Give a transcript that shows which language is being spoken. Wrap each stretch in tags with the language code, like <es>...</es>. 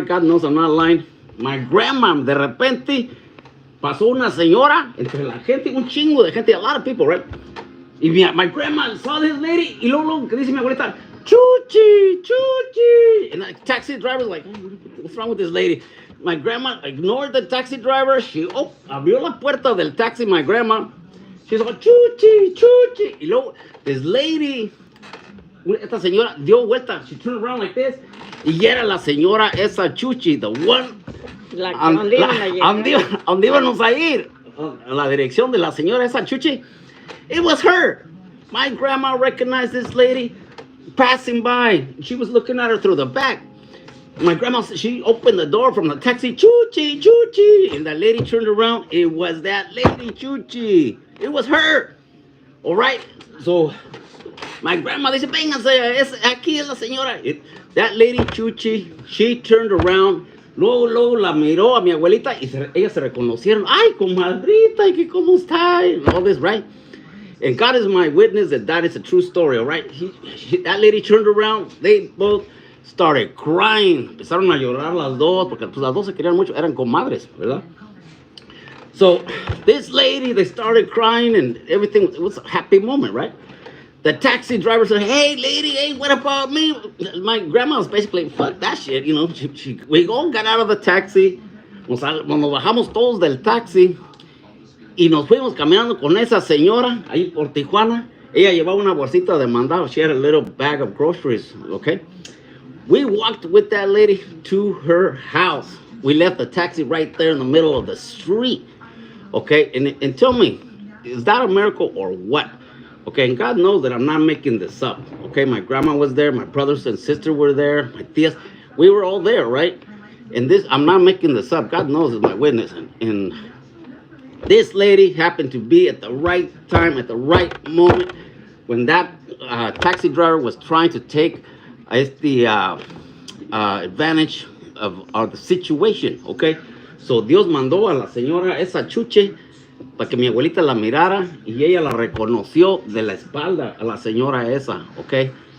<en>God knows I'm not lying. My grandma,</en> <es>de repente, pasó una señora entre la gente, un chingo de gente,</es> <en>a lot of people, right?</en> <es>Y</es> <en>my grandma saw this lady,</en> <es>y luego que dice mi abuelita, Chuchi, Chuchi.</es> <en>And the taxi driver's like, what's wrong with this lady? My grandma ignored the taxi driver. She</en> <es>abrió la puerta del taxi,</es> <en>my grandma. She's like, Chuchi, Chuchi.</en> <es>Y luego,</es> <en>this lady,</en> <es>esta señora dio vuelta.</es> <en>She turned around like this.</en> <es>Y era la señora esa Chuchi,</es> <en>the one.</en> <es>¿Dónde íbamos a ir? A la dirección de la señora esa Chuchi.</es> <en>It was her. My grandma recognized this lady passing by. She was looking at her through the back. My grandma, she opened the door from the taxi, Chuchi, Chuchi. And that lady turned around. It was that lady, Chuchi. It was her. All right. So my grandma</en> <es>dice, vénganse, aquí es la señora.</es> <en>That lady, Chuchi, she turned around.</en> <es>Luego la miró a mi abuelita y ellas se reconocieron. Ay, comadrita, ¿y cómo está?</es> <en>And all this, right? And God is my witness that is a true story, all right? That lady turned around. They both started crying.</en> <es>Empezaron a llorar las dos, porque pues, las dos se querían mucho. Eran comadres, ¿verdad?</es> <en>So this lady, they started crying and everything. It was a happy moment, right? The taxi driver said, hey, lady, hey, what about me? My grandma was basically, fuck that shit, we all got out of the taxi.</en> <es>Nos bajamos todos del taxi. Y nos fuimos caminando con esa señora ahí por Tijuana. Ella llevaba una bolsita de mandado.</es> <en>She had a little bag of groceries, okay? We walked with that lady to her house. We left the taxi right there in the middle of the street, okay? And tell me, is that a miracle or what? Okay, and God knows that I'm not making this up, okay? My grandma was there. My brothers and sister were there. My tias. We were all there, right? And I'm not making this up. God knows is my witness. And this lady happened to be at the right time, at the right moment, when that taxi driver was trying to take the advantage of the situation, okay?</en> <es>So Dios mandó a la señora esa Chuche para que mi abuelita la mirara y ella la reconoció de la espalda a la señora esa,</es> <en>okay?</en>